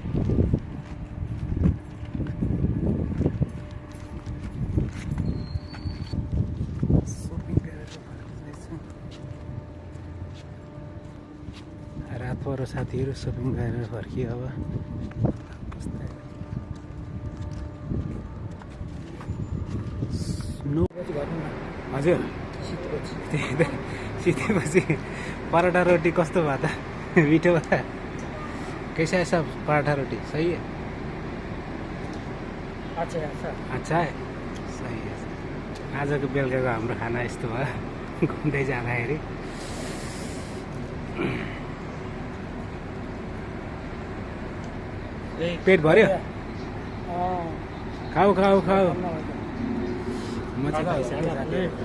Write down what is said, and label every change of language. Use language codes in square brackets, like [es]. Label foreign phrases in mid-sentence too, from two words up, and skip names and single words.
[ne] रात परो साथीहरू सपिङ गरेर फर्कियो। अब हजुर सिधेपछि पराठा रोटी कस्तो भयो त? मिठो भयो? [hi] कैसा है सब पराठा रोटी? सही है? अच्छा है? सही है। [ne] आजको बेलुकाको हाम्रो खाना यस्तो भयो घुम्दै जाँदाखेरि। पेट भर्यो? खाऊ म चाहिँ खाइसकेँ साथीहरू।